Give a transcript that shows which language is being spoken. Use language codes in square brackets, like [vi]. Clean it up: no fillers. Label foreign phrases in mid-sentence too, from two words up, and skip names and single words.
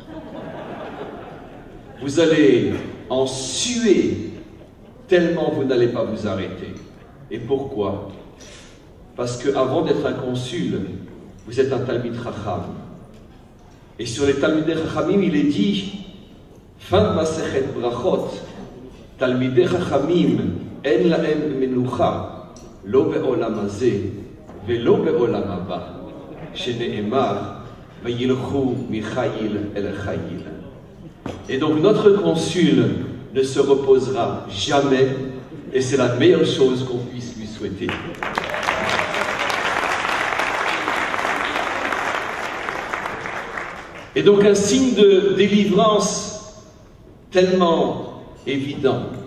[fr] Vous allez en suer tellement vous n'allez pas vous arrêter. Et pourquoi? Parce qu'avant d'être un consul, vous êtes un [he] תלמיד חכם. [fr] Et sur les [he] תלמידי חכמים, [fr] il est dit, fin de Masechet Brachot, [he] תלמידי חכמים אין להם מנוחה, לא בעולם הזה, ולא בעולם הבא, שנאמר, וילכו מחיל אל חיל. [fr] Et donc notre consul ne se reposera jamais, et c'est la meilleure chose qu'on puisse lui souhaiter. Et donc un signe de délivrance tellement évident.